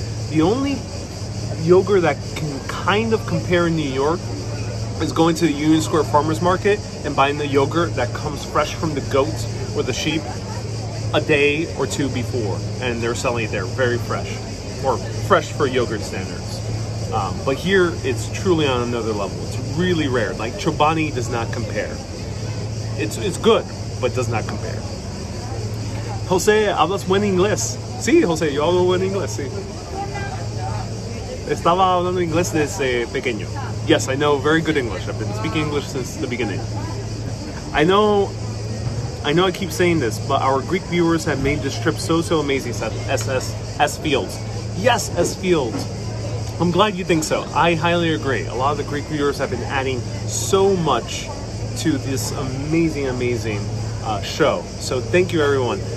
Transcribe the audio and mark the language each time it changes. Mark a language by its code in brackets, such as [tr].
[en] The only yogurt that can kind of compare in New York is going to the Union Square Farmers Market and buying the yogurt that comes fresh from the goats or the sheep a day or two before, and they're selling it there very fresh, or fresh for yogurt standards. But here, it's truly on another level. It's really rare. Like Chobani does not compare. It's good, but does not compare. [es] Jose, hablas buen inglés. Sí, Jose, yo hablo buen inglés, sí. Estaba hablando inglés desde pequeño. [en] Yes, I know very good English. I've been speaking English since the beginning. I know I keep saying this, but our Greek viewers have made this trip so amazing, said S Fields. Yes, S Fields. I'm glad you think so. I highly agree. A lot of the Greek viewers have been adding so much to this amazing show. So thank you, everyone.